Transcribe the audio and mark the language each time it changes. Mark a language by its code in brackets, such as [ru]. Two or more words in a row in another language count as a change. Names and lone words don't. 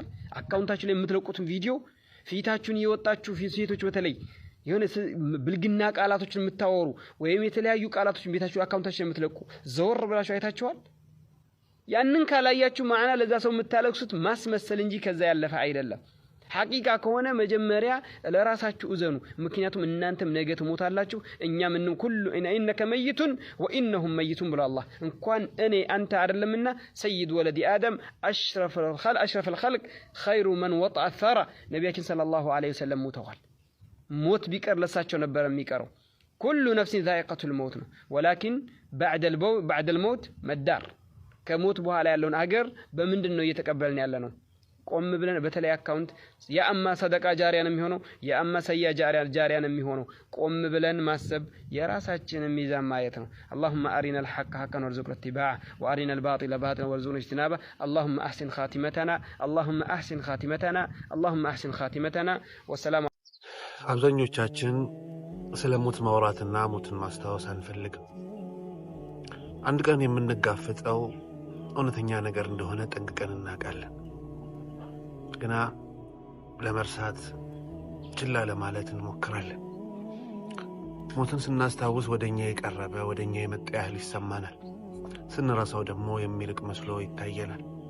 [am] አካውንታችሁ ላይ የምትለቁት ቪዲዮ ፊታችሁን እየወጣችሁ ሴቶች በተለይ የሆነ ብልግና ቃላቶችን የምታወሩ ወይም የተለያዩ ቃላቶችን ቤታችሁ አካውንታችሁ የምትለቁ ዘወር ብላችሁ አይታችኋል ያንን ካላያችሁ ማዕና ለዛ ሰው የምታለቅሱት ማስመሰል እንጂ ከዛ ያለፈ አይደለም ሐቂቃ ከሆነ መጀመሪያ ለራሳችሁ እዘኑ ምክንያቱም እናንተም ነገ ትሞታላችሁ እኛም ኩሉ [ar] إنك ميت وإنهم ميتون [am] ብሎ አላህ እንኳን እኔ አንተ አይደለምና [ar] سيد ولد آدم أشرف الخلق خير من وطأ الثرى [am] ነብያችን [ar] صلى الله عليه وسلم [am] ሞተዋል ሞት ቢቀር ለሳቸው ነበር የሚቀረው [ar] كل نفس ذائقة الموت ولكن بعد الموت مدار [am] ከሞት በኋላ ያለውን አገር በምንድነው እየተቀበልን ያለነው ቆም ብለን በተለይ አካውንት ያአማ [ar] صدقة جارية [am] ነው የሚሆነው ያአማ [ar] سيئة جارية [am] ነው የሚሆነው ቆም ብለን ማሰብ የራሳችንን ሚዛን ማየት ነው [ar] اللهم أرنا الحق حقا وارزقنا اتباعه وأرنا الباطل باطلا وارزقنا اجتنابه اللهم أحسن خاتمتنا اللهم أحسن خاتمتنا اللهم أحسن خاتمتنا والسلام [am] አብዛኞቻችን ስለ ሞት ማውራትና ሞትን ማስታወስ አንፈልግም አንድ ቀን የምንጋፈጠው እውነተኛ ነገር እንደሆነ ጠንቅቀን እናውቃለን ግና ለመርሳት ችላ ለማለት እንሞክራለን ሞትን ስናስታውስ ወደኛ የቀረበ ወደኛ የመጣ ያህል ይሰማናል ስንረሳው ደግሞ የሚርቅ መስሎ ይታየናል